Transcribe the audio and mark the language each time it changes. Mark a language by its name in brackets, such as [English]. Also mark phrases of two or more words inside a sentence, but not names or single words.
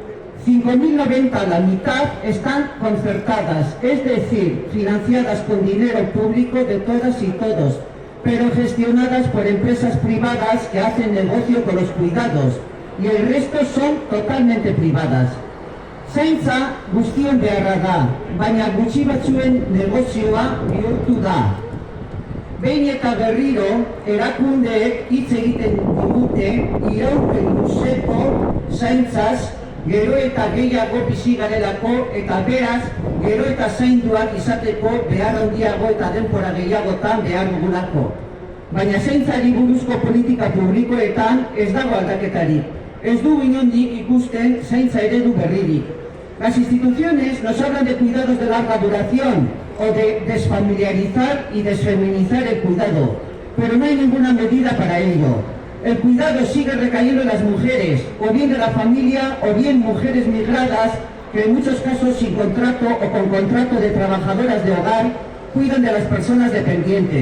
[Spanish] 5.090, la mitad, están concertadas, es decir, financiadas con dinero público de todas y todos, pero gestionadas por empresas privadas que hacen negocio con los cuidados, y el resto son totalmente privadas. [Basque] Zaintza guztion beharra da, baina gutxi batzuen negozioa bihurtu da. Behin eta berriro, erakundeek hitz egiten digute iraupen luzeko zaintzaz, gero eta gehiago bizi garelako eta beraz, gero eta zainduak izateko behar handiago eta denbora gehiagotan behar dugulako. Baina zaintzari buruzko politika publikoetan ez dago aldaketarik. Ez du inondik ikusten zaintza eredu berririk. [Spanish] Las instituciones nos hablan de cuidados de larga duración o de desfamiliarizar y desfeminizar el cuidado, pero no hay ninguna medida para ello. El cuidado sigue recayendo en las mujeres, o bien de la familia, o bien mujeres migradas, que en muchos casos sin contrato o con contrato de trabajadoras de hogar, cuidan de las personas dependientes.